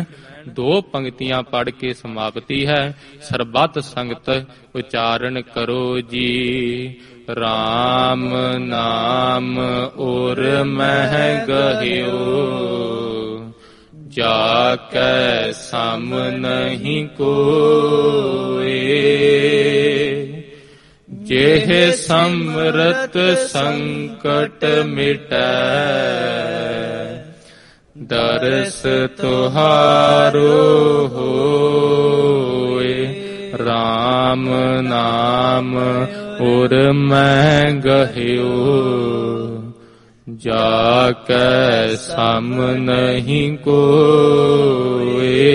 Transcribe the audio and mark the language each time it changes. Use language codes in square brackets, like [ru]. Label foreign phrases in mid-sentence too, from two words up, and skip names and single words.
[pa] ਦੋ ਪੰਕਤੀਆਂ ਪੜ੍ਹ ਕੇ ਸਮਾਪਤੀ ਹੈ। ਸਰਬੱਤ ਸੰਗਤ ਉਚਾਰਨ ਕਰੋ ਜੀ। [bra] राम नाम और महि गहिओ, जा कै सम नहीं कोए। जेह समरत संकट मिटै, दरस तुहारो होए। राम नाम और मैं गह्यो, जाकै सम नहीं कोए।